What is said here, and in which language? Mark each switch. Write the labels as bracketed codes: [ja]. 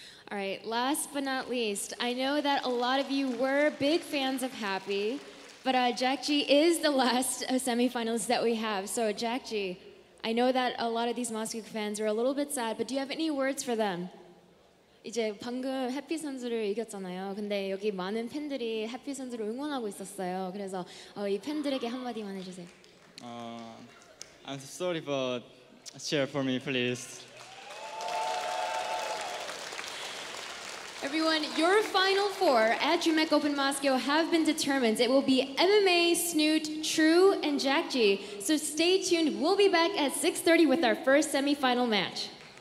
[en] All right, last but not least, I know that a lot of you were big fans of Happy, but jjakji is the last semifinalist that we have. So jjakji, I know that a lot of these Moscow fans are a little bit sad, but do you have any words for them? [ko] 이제 방금 해피 선수를 이겼잖아요. 근데 여기 많은 팬들이 해피 선수를 응원하고 있었어요. 그래서 이 팬들에게 한마디만 해주세요. [en] I'm sorry, but cheer for me, please. Everyone, your final 4 at DreamHack Open Moscow have been determined. It will be MMA, Snoot, True, and jjakji. So stay tuned. We'll be back at 6:30 with our first semi-final match.